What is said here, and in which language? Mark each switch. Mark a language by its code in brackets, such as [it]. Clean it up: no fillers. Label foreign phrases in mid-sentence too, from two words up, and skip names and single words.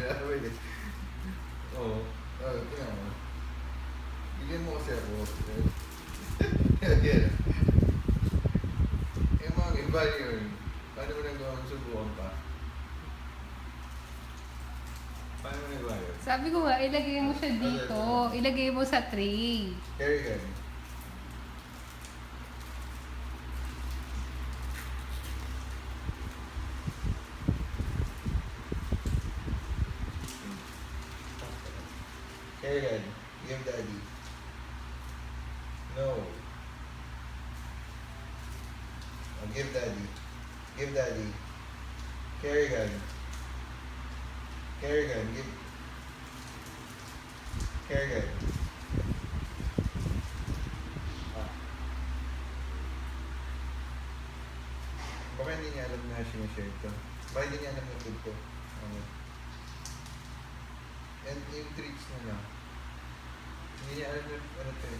[tl] Oo. Tingnan mo. Bigyan mo kasi ako. Yan. Yung mga iba yun. Paano mo nang subukan pa? Paano mo nagawa yun? Sabi ko nga, ilagay mo siya dito. Ilagay mo sa tray. [en] Kerrigan. Kerrigan, give daddy. No. Oh, give daddy. Give daddy. Kerrigan. Kerrigan, give. Kerrigan. Ah. [tl] Baka hindi niya alam na sinishare ito. Baka hindi niya alam na food ko. And yung treats na lang. Hindi niya alam na ano ito eh.